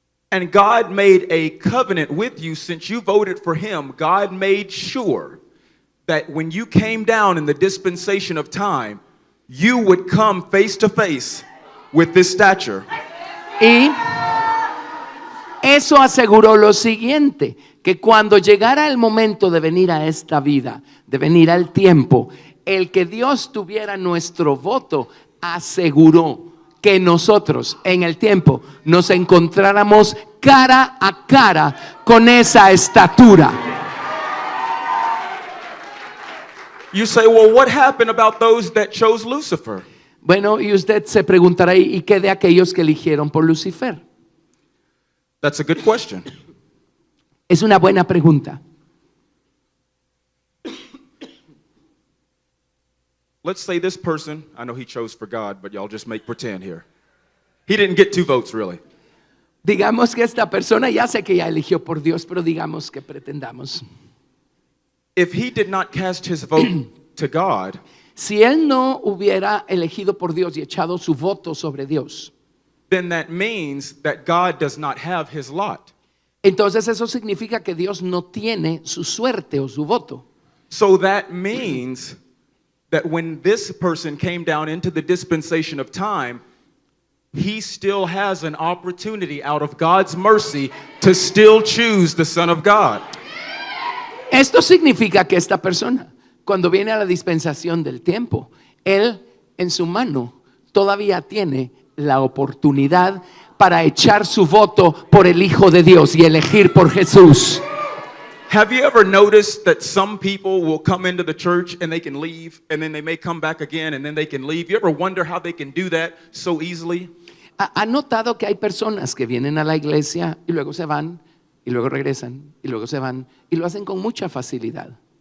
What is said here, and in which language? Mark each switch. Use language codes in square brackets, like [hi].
[en] And God made a covenant with you since you voted for him. God made sure that when you came down in the dispensation of time, you would come face to face with this stature. [es] Y eso aseguró lo siguiente, que cuando llegara el momento de venir a esta vida, de venir al tiempo, el que Dios tuviera nuestro voto aseguró que nosotros en el tiempo nos encontráramos cara a cara con esa estatura. [en] You say, well, what happened about those that chose Lucifer? [es] Bueno, y usted se preguntará, ¿y qué de aquellos que eligieron por Lucifer? [en] That's a good question. [es] Es una buena pregunta. [en] Let's say this person, I know he chose for God, but y'all just make pretend here. He didn't get 2 votes, really. [es] Digamos que esta persona, ya sé que ya eligió por Dios, pero digamos que pretendamos. [en] If he did not cast his vote to God, [es] Si él no hubiera elegido por Dios y echado su voto sobre Dios, [en] then that means that God does not have his lot. [es] entonces eso significa que Dios no tiene su suerte o su voto. [en] So that means that when this person came down into the dispensation of time, he still has an opportunity out of God's mercy to still choose the Son of God. [es] Esto significa que esta persona, cuando viene a la dispensación del tiempo, él en su mano todavía tiene la oportunidad para echar su voto por el Hijo de Dios y elegir por Jesús. [en] Have you ever noticed that some people will come into the church and they can leave, and then they may come back again and then they can leave? You ever wonder how they can do that so easily? [es] ¿Ha notado que hay personas que vienen a la iglesia y luego se van, y luego regresan, y luego se van, y lo hacen con mucha facilidad?